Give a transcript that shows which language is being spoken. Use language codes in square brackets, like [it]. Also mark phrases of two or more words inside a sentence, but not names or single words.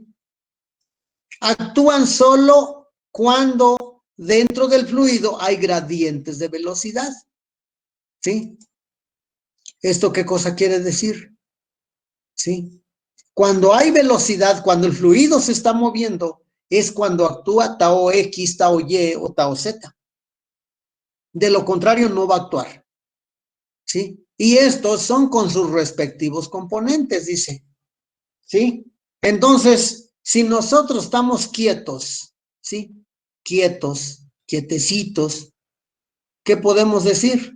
[es] Actúan solo cuando dentro del fluido hay gradientes de velocidad, ¿sí? ¿Esto qué cosa quiere decir? ¿Sí? Cuando hay velocidad, cuando el fluido se está moviendo, es cuando actúa tau X, tau Y o tau Z. De lo contrario, no va a actuar, ¿sí? Y estos son con sus respectivos componentes, dice, ¿sí? Entonces, si nosotros estamos quietos, ¿sí? Quietos, quietecitos, ¿qué podemos decir?